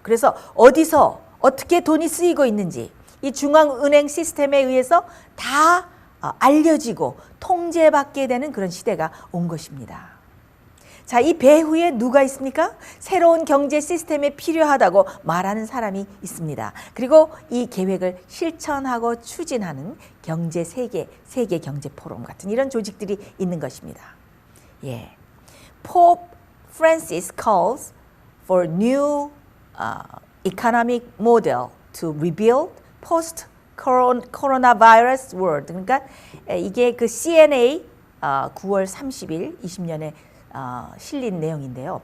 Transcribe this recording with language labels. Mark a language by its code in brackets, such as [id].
[ko] 그래서 어디서 어떻게 돈이 쓰이고 있는지 이 중앙은행 시스템에 의해서 다 알려지고 통제받게 되는 그런 시대가 온 것입니다. 자, 이 배후에 누가 있습니까? 새로운 경제 시스템이 필요하다고 말하는 사람이 있습니다. 그리고 이 계획을 실천하고 추진하는 세계 경제 포럼 같은 이런 조직들이 있는 것입니다. 예. [en] Pope Francis calls for new economic model to rebuild post-coronavirus world. [ko] 그러니까 이게 그 CNA 9월 30일 20년에 실린 내용인데요.